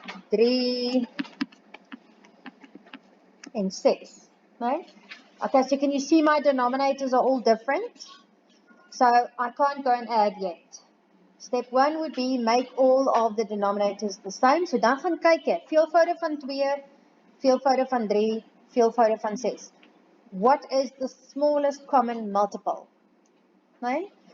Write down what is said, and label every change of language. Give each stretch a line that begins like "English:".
Afrikaans: 3 en 6. Right?
English: Okay, so can you see my denominators are all different? So I can't go and add yet. Step 1 would be make all of the denominators the same.
Afrikaans: So dan gaan kyk jy, veelvoude van 2, veelvoude van 3, veelvoude van 6.
English: What is the smallest common multiple? Right?